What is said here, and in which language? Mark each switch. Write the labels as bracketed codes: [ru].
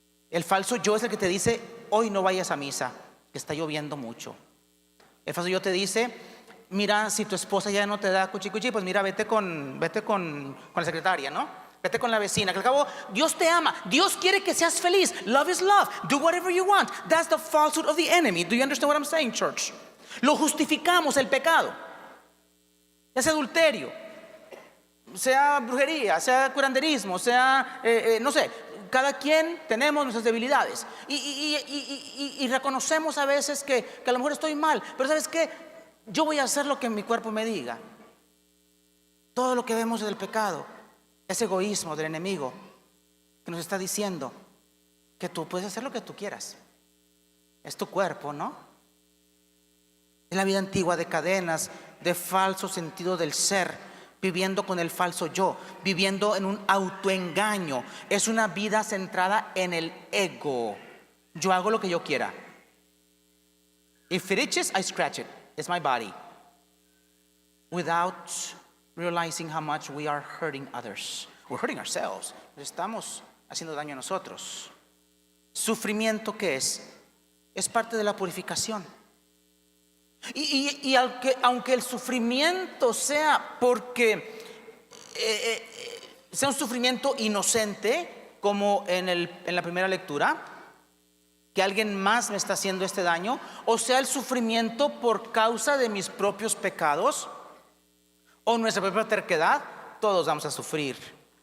[es] El falso yo es el que te dice: hoy no vayas a misa, que está lloviendo mucho. El falso yo te dice: mira, si tu esposa ya no te da cuchi cuchi, pues mira, vete con la secretaria, ¿no? Vete con la vecina, que al cabo Dios te ama, Dios quiere que seas feliz. [en] Love is love, do whatever you want. That's the falsehood of the enemy. Do you understand what I'm saying, church? [es] Lo justificamos, el pecado, ya sea adulterio, sea brujería, sea curanderismo, sea no sé, cada quien tenemos nuestras debilidades y reconocemos a veces que a lo mejor estoy mal, pero ¿sabes qué? Yo voy a hacer lo que mi cuerpo me diga. Todo lo que vemos del pecado es egoísmo del enemigo, que nos está diciendo que tú puedes hacer lo que tú quieras. Es tu cuerpo, ¿no? Es la vida antigua de cadenas, de falso sentido del ser, viviendo con el falso yo, viviendo en un autoengaño. Es una vida centrada en el ego. Yo hago lo que yo quiera. [en] If it itches, I scratch it. It's my body. Without realizing how much we are hurting others. We're hurting ourselves. [es] Estamos haciendo daño a nosotros. Sufrimiento, ¿qué es? Es parte de la purificación. Y aunque el sufrimiento sea porque sea un sufrimiento inocente, como en la primera lectura, que alguien más me está haciendo este daño, o sea el sufrimiento por causa de mis propios pecados o nuestra propia terquedad, todos vamos a sufrir.